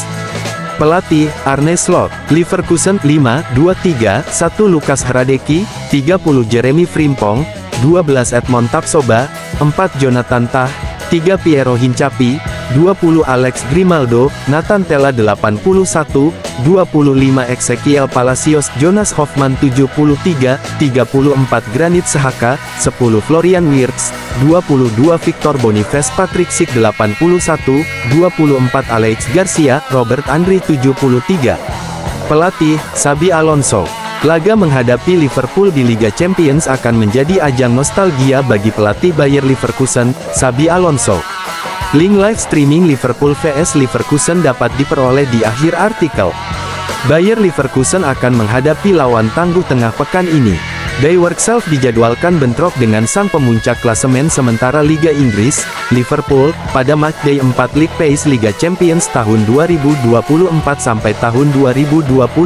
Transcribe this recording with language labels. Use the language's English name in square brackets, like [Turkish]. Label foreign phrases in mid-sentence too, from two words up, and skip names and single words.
[Indonesian] Pelatih, Arne Slot. Leverkusen 5-2-3, 1 Lukas Hradecky, 30 Jeremy Frimpong, 12 Edmond Tapsoba, 4 Jonathan Tah, 3 Piero Hincapié, 20 Alex Grimaldo, Nathan Tella 81, 25 Ezequiel Palacios, Jonas Hofmann 73, 34 Granit Xhaka, 10 Florian Wirtz, 22 Victor Boniface, Patrick Schick 81, 24 Alex Garcia, Robert Andri 73. Pelatih, Xabi Alonso. Laga menghadapi Liverpool di Liga Champions akan menjadi ajang nostalgia bagi pelatih Bayer Leverkusen, Xabi Alonso. Link live streaming Liverpool vs Leverkusen dapat diperoleh di akhir artikel. Bayer Leverkusen akan menghadapi lawan tangguh tengah pekan ini. Die Workself dijadwalkan bentrok dengan sang pemuncak klasemen sementara Liga Inggris, Liverpool, pada matchday 4 League Pace Liga Champions tahun 2024 sampai tahun 2025.